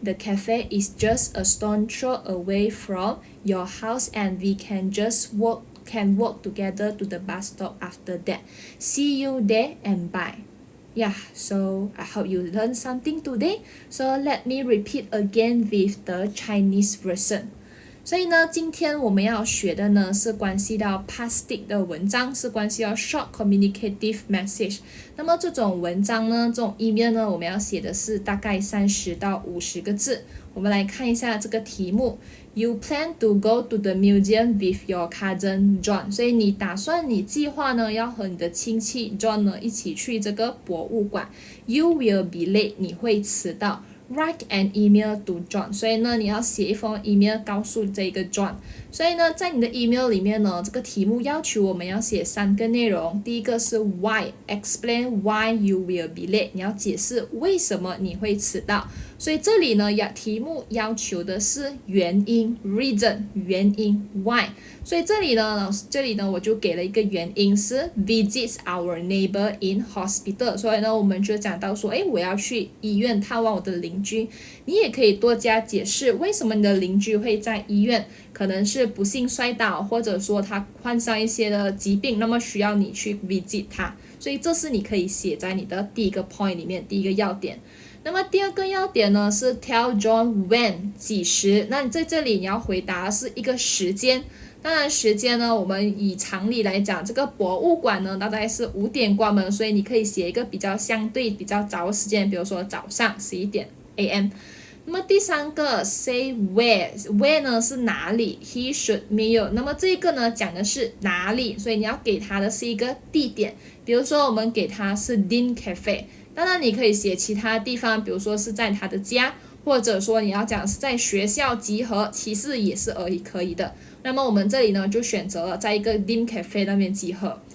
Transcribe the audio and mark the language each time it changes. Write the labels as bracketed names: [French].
[English] The cafe is just a stone throw away from your house and we can walk together to the bus stop after that. See you there and bye. Yeah, so I hope you learned something today. So let me repeat again with the Chinese version. [Chinese] 所以呢，今天我们要学的呢是关系到 past tense 的文章，是关系到 short communicative message。那么这种文章呢，这种 email 呢，我们要写的是大概30到50个字。我们来看一下这个题目 [English] You plan to go to the museum with your cousin John。 [Chinese] 所以你计划呢要和你的亲戚 John 呢一起去这个博物馆。 [English] You will be late， [Chinese] 你会迟到。 [English] Write an email to John， [Chinese] 所以呢你要写一封 email 告诉这个 John。所以呢在你的 email 里面呢，这个题目要求我们要写3个内容。第一个是 why， [English] explain why you will be late， [Chinese] 你要解释为什么你会迟到。所以这里呢题目要求的是原因 reason， 原因 why。所以这里呢我就给了一个原因是 [English] visits our neighbor in hospital。 [Chinese] 所以呢我们就讲到说我要去医院探望我的邻居。你也可以多加解释为什么你的邻居会在医院，可能是不幸摔倒，或者说他患上一些的疾病，那么需要你去 visit 他。所以这是你可以写在你的第一个 point 里面，第一个要点。那么第二个要点呢是 tell John when， 几时。那你在这里你要回答是一个时间。当然时间呢，我们以常理来讲，这个博物馆呢大概是5点关门，所以你可以写一个比较相对比较早的时间，比如说早上11点 AM。那么第三个 say where 呢是哪里， [English] he should meet you。 [Chinese] 那么这个呢讲的是哪里，所以你要给他的是一个地点，比如说我们给他是 Dean Cafe， 当然你可以写其他地方，比如说是在他的家，或者说你要讲是在学校集合，其实也是可以的。那么我们这里呢就选择了在一个 Dean Cafe 那边集合。